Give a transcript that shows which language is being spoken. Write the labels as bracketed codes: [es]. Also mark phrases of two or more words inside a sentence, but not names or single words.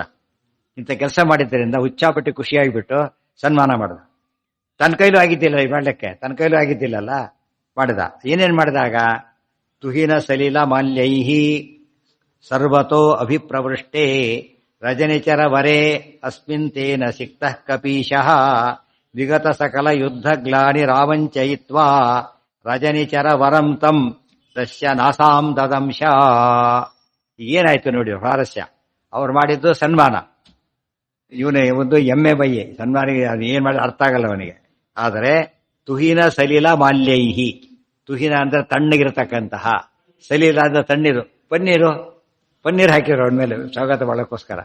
[kn] ಇಂಥ ಕೆಲಸ ಮಾಡಿದ್ದರಿಂದ ಹುಚ್ಚಾಪಟ್ಟಿ ಖುಷಿಯಾಗಿಬಿಟ್ಟು ಸನ್ಮಾನ ಮಾಡಿದ. ತನ್ನ ಕೈಲೂ ಆಗಿದ್ದಿಲ್ಲ ಈ ಮಾಡ್ಲಿಕ್ಕೆ, ತನ್ನ ಕೈಲೂ ಆಗಿದ್ದಿಲ್ಲಲ್ಲ, ಮಾಡಿದ. ಏನೇನ್ ಮಾಡಿದಾಗ [sa] ತುಹಿನ ಸಲೀಲ ಮಾಲ್ಯೈಹಿ ಸರ್ವತೋ ಅಭಿಪ್ರವೃಷ್ಟೇ ರಜನಿಚರ ವರೇ ಅಸ್ಮಿನ್ ತೇನ ಸಿಕ್ತಃ ಕಪೀಶಃ ವಿಗತ ಸಕಲ ಯುದ್ಧ ಗ್ಲಾನಿ ರಾವಂಚಯಿತ್ವಾ ರಜನಿಚರ ವರಂ ತಂ ತಸ್ಯ ನಾಸಾಂ ದದಂಶ. [kn] ಏನಾಯ್ತು ನೋಡಿ ಸ್ವಾರಸ್ಯ. ಅವ್ರು ಮಾಡಿದ್ದು ಸನ್ಮಾನ, ಇವನೇ ಒಂದು ಎಮ್ಮೆ ಬಯ್ಯೆ ಸನ್ಮಾನಿಗೆ. ಅದು ಏನ್ ಮಾಡಿ ಅರ್ಥ ಆಗಲ್ಲ ಅವನಿಗೆ. ಆದರೆ [sa] ತುಹಿನ ಸಲೀಲ ಮಾಲ್ಯೈಹಿ, [kn] ತುಹಿನ ಅಂದ್ರೆ ತಣ್ಣಗಿರತಕ್ಕಂತಹ, ಸಲೀಲ ಅಂದ್ರೆ ತಣ್ಣೀರು, ಪನ್ನೀರು ಹಾಕಿರೋ ಅವನ ಮೇಲೆ ಸ್ವಾಗತ ಮಾಡೋಕ್ಕೋಸ್ಕರ.